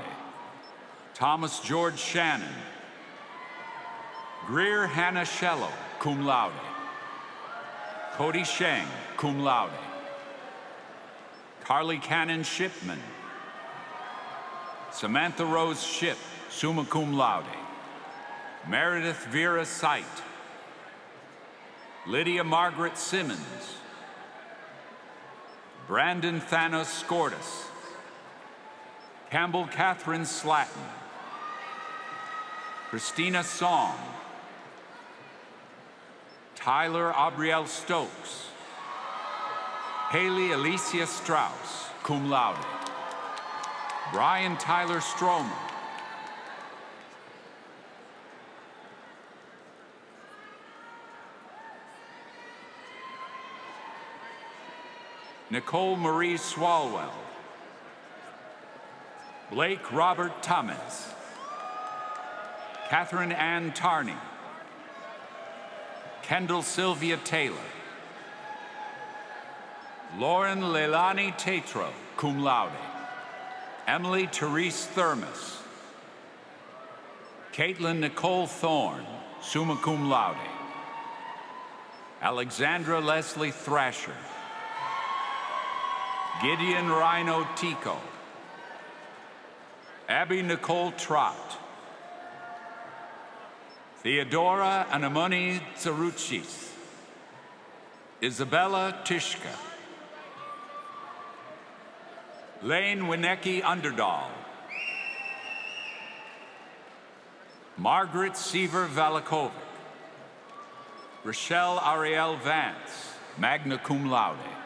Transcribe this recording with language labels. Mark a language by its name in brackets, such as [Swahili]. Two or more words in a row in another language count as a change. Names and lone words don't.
[English] Thomas George Shannon. Greer Hannah Shello, [Latin] cum laude. [English] Cody Sheng, [Latin] cum laude. [English] Carly Cannon Shipman. Samantha Rose Ship, [Latin] summa cum laude. [English] Meredith Vera Sight. Lydia Margaret Simmons. Brandon Thanos Skordas. Campbell Catherine Slatton. Christina Song. Tyler Aubriel Stokes. Haley Alicia Strauss, [Latin] cum laude. [English] Brian Tyler Stromer. Nicole Marie Swalwell. Blake Robert Thomas. Catherine Ann Tarney, Kendall Sylvia Taylor, Lauren Leilani Tatro, [Latin] cum laude, [English] Emily Therese Thermos, Caitlin Nicole Thorne, [Latin] summa cum laude, [English] Alexandra Leslie Thrasher, Gideon Rhino Tico, Abby Nicole Trott, Theodora Anamoni Tsaruchis, Isabella Tishka, Lane Winecki Underdahl, Margaret Seaver Valakovic, Rochelle Ariel Vance, [Latin] magna cum laude,